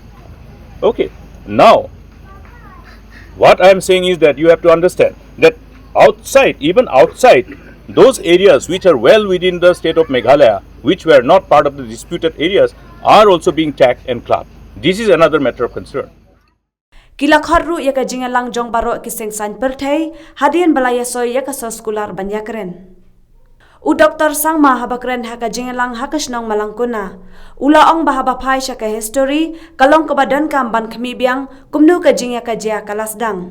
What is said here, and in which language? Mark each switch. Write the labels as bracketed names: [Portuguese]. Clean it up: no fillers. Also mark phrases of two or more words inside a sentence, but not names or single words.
[English] Okay, now what I am saying is that you have to understand that even outside those areas which are well within the state of Meghalaya, which were not part of the disputed areas, are also being tagged and clubbed. This is another matter of concern. [Khasi] Kilakharru ya ka jingalang jong baro kiseng san perthai, hadian balaya soy ya ka soskular banyakren. U Dr. Sangma habakren haka jingalang hakasnong malangkuna. Ula ong bahaba pai sya ka history, kalong kabadan kam ban kamibiang, kumnu ka jingya ka jia kalasdang.